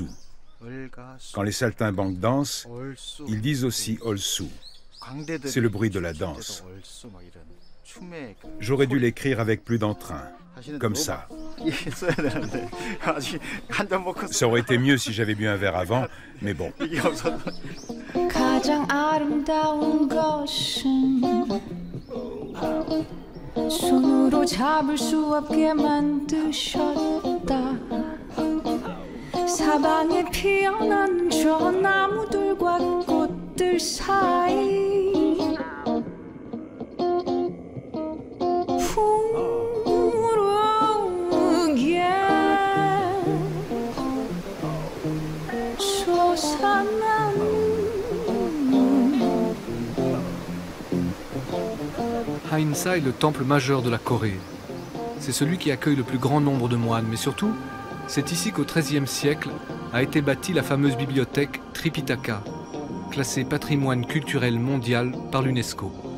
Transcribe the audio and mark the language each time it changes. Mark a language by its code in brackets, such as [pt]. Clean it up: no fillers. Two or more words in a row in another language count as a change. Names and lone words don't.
[fr] Quand les saltimbanques dansent, ils disent aussi « Olsu ». C'est le bruit de la danse. J'aurais dû l'écrire avec plus d'entrain, comme ça. Ça aurait été mieux si j'avais bu un verre avant, mais bon. [ko] 가장 아름다운 것은 손으로 잡을 수 없게 만드셨다. 사방에 피어난 저 나무들과 꽃들 사이 푸르게 솟아나는 [fr] Hainsa est le temple majeur de la Corée. C'est celui qui accueille le plus grand nombre de moines, mais surtout, c'est ici qu'au XIIIe siècle a été bâtie la fameuse bibliothèque Tripitaka, classée patrimoine culturel mondial par l'UNESCO.